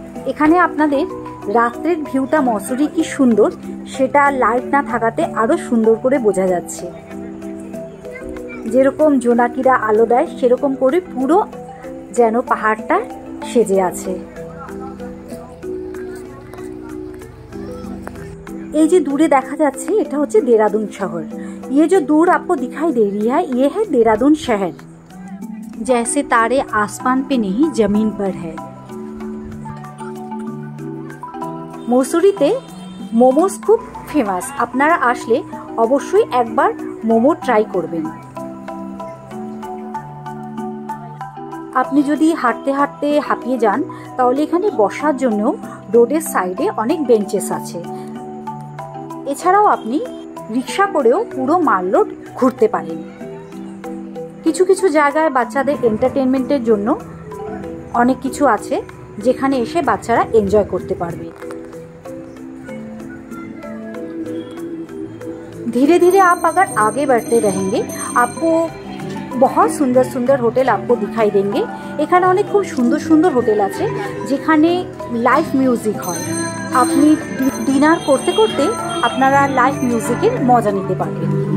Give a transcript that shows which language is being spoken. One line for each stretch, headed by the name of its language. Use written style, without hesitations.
Bangla: এখানে আপনাদের রাত্রের ভিউটা মসুরি কি সুন্দর সেটা লাইট না থাকাতে আরো সুন্দর করে বোঝা যাচ্ছে। যেরকম জোনাকিরা আলো দেয় সেরকম করে পুরো যেন পাহাড়টা সেজে আছে। এই যে দূরে দেখা যাচ্ছে এটা হচ্ছে দেরাদুন শহর।
Hindi: ये जो दूर आपको दिखाई दे रही है ये है देहरादून शहर। जैसे तारे आसमान पे नहीं जमीन पर है।
Bangla: মসুরিতে মোমোস খুব ফেমাস। আপনারা আসলে অবশ্যই একবার মোমো ট্রাই করবেন। আপনি যদি হাঁটতে হাঁটতে হাঁপিয়ে যান তাহলে এখানে বসার জন্য রোডের সাইডে অনেক বেঞ্চেস আছে। এছাড়াও আপনি রিক্সা করেও পুরো মাল রোড ঘুরতে পারেন। কিছু কিছু জায়গায় বাচ্চাদের এন্টারটেনমেন্টের জন্য অনেক কিছু আছে যেখানে এসে বাচ্চারা এনজয় করতে পারবে।
Hindi: धीरे धीरे आप अगर आगे बढ़ते रहेंगे आपको बहुत सुंदर सुंदर होटल आपको दिखाई देंगे।
Bangla: এখানে অনেক খুব সুন্দর সুন্দর হোটেল আছে যেখানে লাইভ মিউজিক হয়। আপনি ডিনার করতে করতে আপনারা লাইভ মিউজিকের মজা নিতে পারবেন।